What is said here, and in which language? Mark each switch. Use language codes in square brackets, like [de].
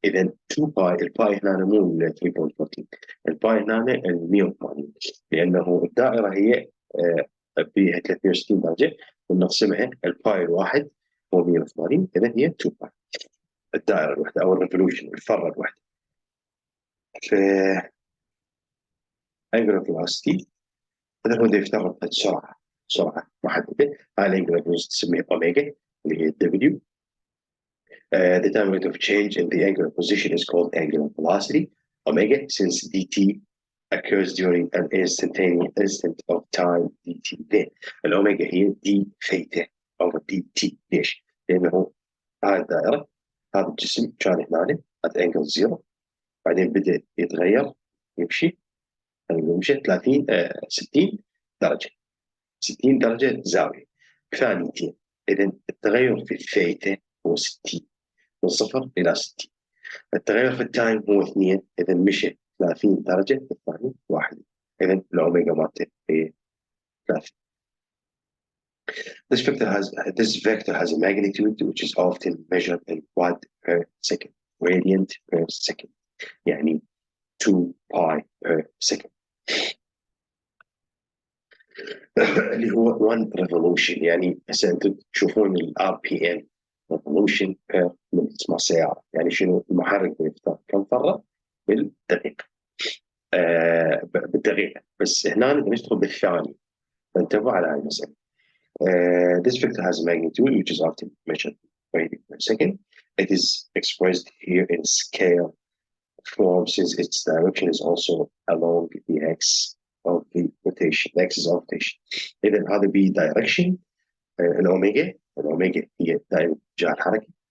[ar] إذا 2 باي الباي هنا مو 3.14 الباي هنا 180 لأنه الدائرة هي فيها 360 درجة ونقسمها الباي الواحد هو 180 إذا هي 2 باي الدائرة الواحدة أو الريفولوشن الفرة الواحدة. ف angular velocity هذا هو اللي يفترض سرعة محددة. هاي الانجلر velocity تسميها أوميجا اللي هي W. [en] The time rate of change in the angular position is called angular velocity omega since dt occurs during an instant of time dt. [ar] الأوميجا هي d theta over dt. ليش؟ لأنه هاي الدائرة هذا الجسم كان هنا [en] at angle 0 [ar] بعدين بدأ يتغير يمشي 60 درجة 60 درجة زاوية ثانيتين. إذا التغير في الثيتا هو 60 من 0 إلى 60. التغير في التايم هو 2 إذا مشي 30 درجة في الثانية واحدة. إذا الأوميجا مالته هي 30. [en] This vector has a magnitude which is often measured in watt per second, radiant per second, يعني 2 pi per second. [ar] اللي هو 1 revolution يعني هسه انتم تشوفون ال RPM [en] revolution per minute [ar] مع السيارة يعني شنو المحرك بيختار كم فرة بالدقيقة بالدقيقة بس هنا نشتغل بالثانية فانتبهوا على هاي المسألة. [en] This vector has a magnitude which is often measured per second. It is expressed here in scale form since its direction is also along the x of the rotation, the axis of rotation. [ar] إذا هذا ب direction الأوميجا هي دائما اتجاه الحركة.